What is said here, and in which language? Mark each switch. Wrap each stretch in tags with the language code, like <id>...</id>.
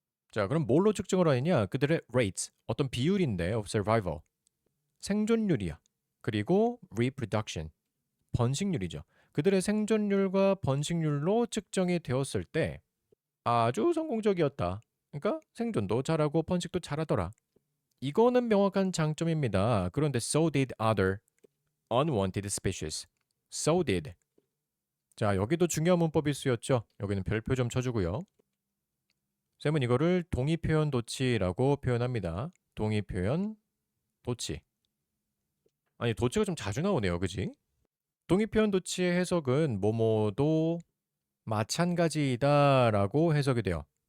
<ko>자, 그럼 뭘로 측정을 하느냐? 그들의 rates, 어떤 비율인데</ko> <en>of survival,</en> <ko>생존율이야. 그리고 reproduction, 번식률이죠. 그들의 생존율과 번식률로 측정이 되었을 때 아주 성공적이었다. 그러니까 생존도 잘하고 번식도 잘하더라. 이거는 명확한 장점입니다. 그런데</ko> <en>so did other unwanted species. So did.</en> <ko>자, 여기도 중요한 문법이 쓰였죠. 여기는 별표 좀 쳐주고요. 쌤은 이거를 동의표현 도치라고 표현합니다. 동의표현 도치. 아니, 도치가 좀 자주 나오네요. 그지? 동의표현 도치의 해석은 뭐뭐도 마찬가지이다 라고 해석이 돼요.</ko>